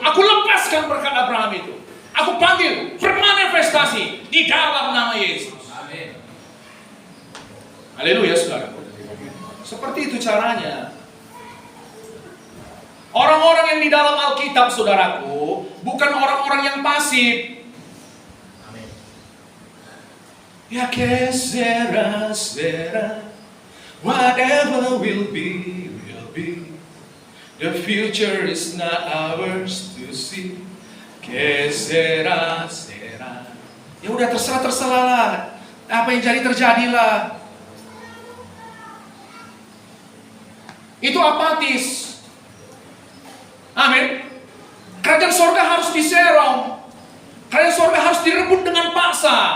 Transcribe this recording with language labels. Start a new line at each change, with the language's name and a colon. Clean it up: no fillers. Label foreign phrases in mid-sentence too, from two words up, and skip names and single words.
Indonesian: Aku lepaskan berkat Abraham itu. Aku panggil bermanifestasi di dalam nama Yesus. Haleluya, saudara. Seperti itu caranya. Orang-orang yang di dalam Alkitab, saudaraku, bukan orang-orang yang pasif.
Spanish: Ya que será, será.
English: Whatever will be, will be. The future is not ours to see.
Spanish: Que será, será.
Indonesian: Ya udah terserah lah. Apa yang jadi terjadilah. Itu apatis. Amin. Kerajaan sorga harus diserong. Kerajaan sorga harus direbut dengan paksa.